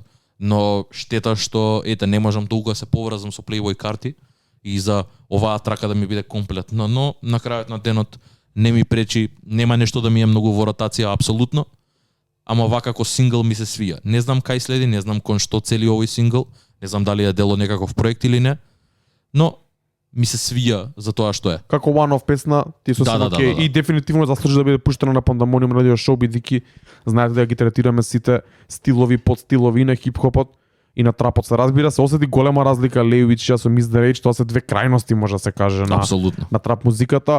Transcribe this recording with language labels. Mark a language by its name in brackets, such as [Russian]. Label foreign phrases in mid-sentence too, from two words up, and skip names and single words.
[Macedonian] Но штета што не можам толку да се поврзам со Playboy карти и за оваа трака да ми биде комплетна, но на крајот на денот не ми пречи, нема нешто да ми е многу во ротација апсолутно, ама вака како сингл ми се свија. Не знам кај следи, не знам кон што цели овој сингл, не знам дали е дел од некаков проект или не, но ми се свија за тоа што е. Како one-off песна, ти сосем окей и дефинитивно заслужи да биде пуштена на Pandemonium радио шоу, бидејќи знаете да ги третираме сите стилови, подстилови на хип-хопот и на трапот, се разбира, се осети голема разлика Лејович со Miss the Rage, тоа се две крајности може да се каже на трап музиката.